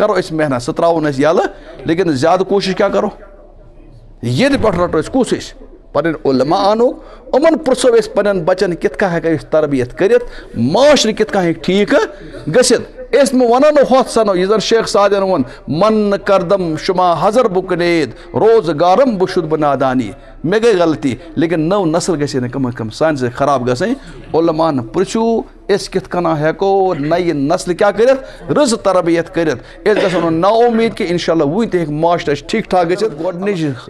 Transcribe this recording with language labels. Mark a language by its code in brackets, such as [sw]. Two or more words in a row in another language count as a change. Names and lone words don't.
[ks] کرو أسۍ محنت سُہ ترٛاوُن أسۍ یَلہٕ لیکن زیادٕ کوٗشِش کیٛاہ کرو ییٚتہِ پٮ۪ٹھ رَٹو أسۍ کُس أسۍ پنٕنۍ علما اَنو یِمن پرٛژھو أسۍ پنٕنٮ۪ن بچن کِتھ کٔنۍ ہٮ۪کو أسۍ تربیت کٔرِتھ معاشرٕ کِتھ کٔنۍ ہٮ۪کہِ ٹھیٖک گٔژھِتھ أسۍ مہٕ وَنو نہٕ ہۄتھ سنو یُس زن شیخ سادن ووٚن [fa] من کردم شُما حضر بہٕ کُنید روزگارم بہٕ شُد بہٕ نادانی [ks] مےٚ گٔے غلطی لیکن نٔو نسل گژھِ نہٕ کم کم سانہِ سۭتۍ خراب گژھٕنۍ علماہن پرٛژھِو أسۍ کِتھ کٔنۍ ہٮ۪کو نَیہِ نسلہِ کیٛاہ کٔرِتھ رٕژ تربیت کٔرِتھ أسۍ گژھو نہٕ نا اُمید کہِ انشاء اللہ وُنہِ تہِ ہیٚکہِ معاشرٕ اَسہِ ٹھیٖک ٹھاک گٔژھِتھ گۄڈنِچ